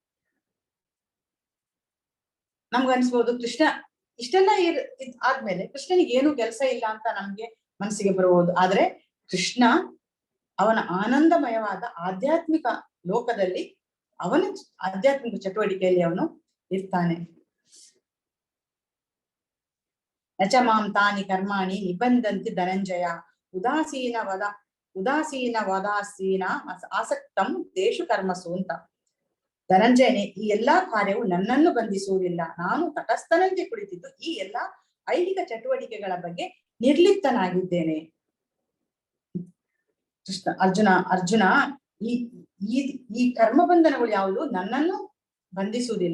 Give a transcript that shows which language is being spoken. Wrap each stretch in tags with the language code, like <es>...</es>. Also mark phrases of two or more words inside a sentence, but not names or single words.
<kn>ನಮ್ಗನ್ಸ್ಬೋದು ಕೃಷ್ಣ ಇಷ್ಟೆಲ್ಲ ಆದ್ಮೇಲೆ ಕೃಷ್ಣನಿಗೆ ಏನು ಕೆಲಸ ಇಲ್ಲ ಅಂತ ನಮ್ಗೆ ಮನಸ್ಸಿಗೆ ಬರಬಹುದು. ಆದ್ರೆ ಕೃಷ್ಣ ಅವನ ಆನಂದಮಯವಾದ ಆಧ್ಯಾತ್ಮಿಕ ಲೋಕದಲ್ಲಿ ಅವನ ಆಧ್ಯಾತ್ಮಿಕ ಚಟುವಟಿಕೆಯಲ್ಲಿ ಅವನು ಇರ್ತಾನೆ.</kn> <sa>ನಚ ಮಾಂ ತಾನಿ ಕರ್ಮಾಣಿ ನಿಬಂಧಂತಿ ಧನಂಜಯ ಉದಾಸೀನ ಆಸಕ್ತಂ ತೇಷು ಕರ್ಮಸು ಅಂತ.</sa> <kn>ಧನಂಜಯನೇ, ಈ ಎಲ್ಲಾ ಕಾರ್ಯವು ನನ್ನನ್ನು ಬಂಧಿಸುವುದಿಲ್ಲ. ನಾನು ತಟಸ್ಥನಂತೆ ಕುಳಿತಿದ್ದು ಈ ಎಲ್ಲಾ ಐಹಿಕ ಚಟುವಟಿಕೆಗಳ ಬಗ್ಗೆ ನಿರ್ಲಿಪ್ತನಾಗಿದ್ದೇನೆ. ಅರ್ಜುನ ಈ ಕರ್ಮ ಬಂಧನಗಳು ಯಾವುದು ನನ್ನನ್ನು ಬಂಧಿಸುವುದಿಲ್ಲ.</kn>